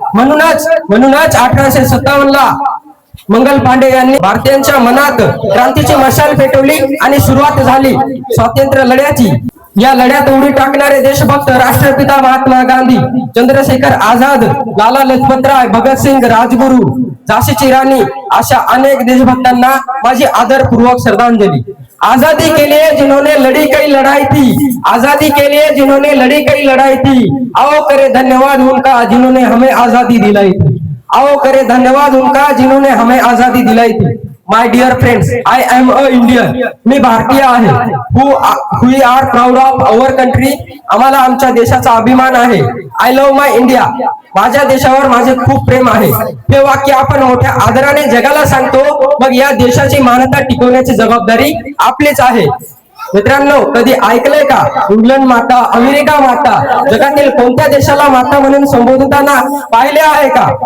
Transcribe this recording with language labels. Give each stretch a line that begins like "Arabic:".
Marathi: म्हणूनच 1857 ला मंगल पांडे यांनी भारतीयांच्या मनात क्रांतीची मशाल पेटवली आणि सुरुवात झाली स्वातंत्र्य लढ्याची. या लढ्यात उडी टाकणारे देशभक्त राष्ट्रपिता महात्मा गांधी, चंद्रशेखर आझाद, लाला लजपतराय, भगतसिंग, राजगुरू, झाशीची राणी अशा अनेक देशभक्तांना माझी आदरपूर्वक श्रद्धांजली.
Hindi: आजादी के लिए जिन्होंने लड़ी कई लड़ाई थी, आजादी के लिए जिन्होंने लड़ी कई लड़ाई थी, आओ करे धन्यवाद उनका जिन्होंने हमें आजादी दिलाई थी. आओ करे धन्यवाद उनका जिन्होंने हमें आजादी दिलाई थी.
English: My dear friends, I am a Indian.
Marathi: मी भारतीय आहे.
English: We are proud of our country.
Marathi: आम्हाला आमच्या देशाचा अभिमान आहे.
English: I love my India.
Marathi: माझ्या देशावर माझे खूप प्रेम आहे. हे वाक्य आपण मोठ्या आदराने जगाला सांगतो. मग या देशाची मान्यता टिकवण्याची जबाबदारी आपलीच आहे. मित्रांनो, कधी ऐकलंय का इंग्लंड माता, अमेरिका माता, जगातील कोणत्या देशाला माता म्हणून संबोधताना पाहिले आहे का?